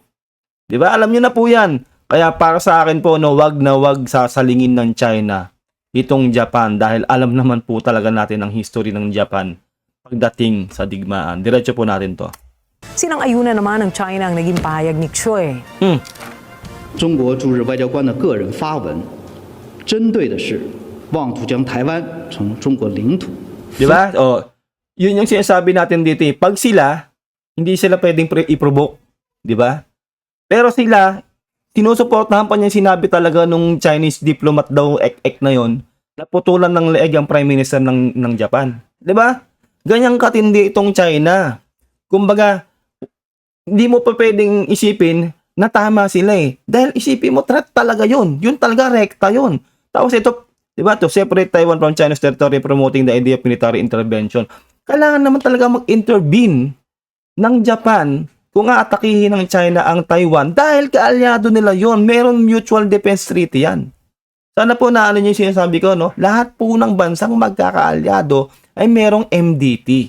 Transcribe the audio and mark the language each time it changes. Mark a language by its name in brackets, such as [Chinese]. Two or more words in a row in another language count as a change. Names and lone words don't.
[Filipino] 'Di ba? Alam niyo na po 'yan. Kaya para sa akin po, no, wag na wag sasalingin ng China itong Japan dahil alam naman po talaga natin ang history ng Japan pagdating sa digmaan. Diretso po natin 'to. Sinang-ayunan naman ng China ang naging pahayag ni Choi. [Chinese] 中国驻日外交官的个人发文，针对的是妄图将台湾从中国领土。 [Filipino] 'Di ba? Oh, 'yun yung sinasabi natin dito. Pag sila hindi sila pwedeng i-provoke, 'di ba? Pero sila sinusuportahan pa niya sinabi talaga nung [English] Chinese diplomat [Filipino] daw ek na 'yon, naputulan ng leeg ang [English] Prime Minister [Filipino] ng Japan. 'Di ba? Ganyang katindi itong China. Kumbaga, hindi mo pa pwedeng isipin na tama sila eh. Dahil isipin mo, threat talaga 'yon. 'Yun talaga rekta 'yon. Tapos ito, 'di ba? [English] To separate Taiwan from China's territory promoting the idea of military intervention. [Filipino] Kailangan naman talaga mag-intervene ng Japan kung aatakihin ng China ang Taiwan dahil kaalyado nila yon. Meron [English] mutual defense treaty [Filipino] yan. Sana po naano niyo yung sinasabi ko, no? Lahat po ng bansang magkakaalyado ay merong MDT.